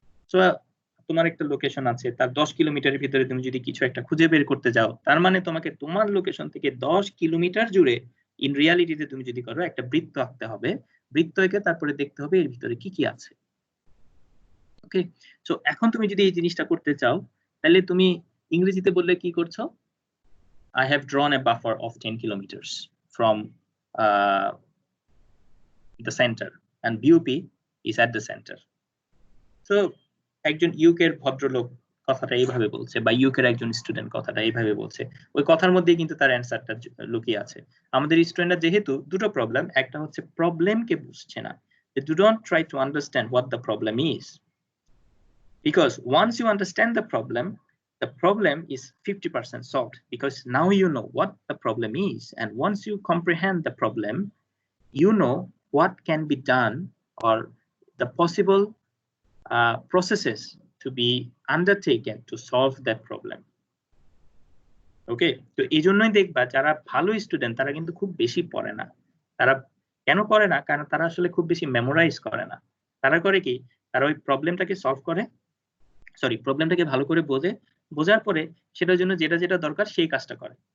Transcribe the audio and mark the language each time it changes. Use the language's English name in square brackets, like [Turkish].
[Bangla] So তোমার একটা location আছে, তার 10 কিলোমিটারের ভিতরে তুমি যদি কিছু একটা খুঁজে বের করতে যাও, তার মানে তোমাকে তোমার লোকেশন থেকে 10 কিলোমিটার জুড়ে ইন রিয়ালিটিতে তুমি যদি করো একটা বৃত্ত আঁকতে হবে, বৃত্ত এঁকে তারপরে দেখতে হবে এর ভিতরে কি কি আছে। ওকে, সো এখন তুমি যদি এই জিনিসটা করতে চাও তাহলে তুমি ইংরেজিতে বললে কি করছো, [English] I have drawn a buffer of 10 kilometers from the center, and BUP is at the center. [Bangla] So একজন ইউকের ভদ্রলোক কথাটা এইভাবে বলছে, বা ইউকের একজন স্টুডেন্ট কথাটা এইভাবে বলছে, ওই কথার মধ্যেই কিন্তু তার অ্যান্সারটা লুকিয়ে আছে। আমাদের স্টুডেন্টরা যেহেতু দুটো প্রবলেম, একটা হচ্ছে প্রবলেমকে বুঝছে না, [English] they do not try to understand what the problem is, because once you understand the problem is 50% solved, because now you know what the problem is, and once you comprehend the problem, you know what can be done, or the possible processes to be undertaken to solve that problem. [Bangla] ওকে, তো এই জন্যই দেখবা যারা ভালো student তারা কিন্তু খুব বেশি পড়ে না। তারা কেন পড়ে না? কারণ তারা আসলে খুব বেশি মেমোরাইজ করে না। তারা করে কি, তারা ওই প্রবলেমটাকে সলভ করে, প্রবলেমটাকে ভালো করে বোঝার পরে সেটার জন্য যেটা যেটা দরকার সেই কাজটা করে।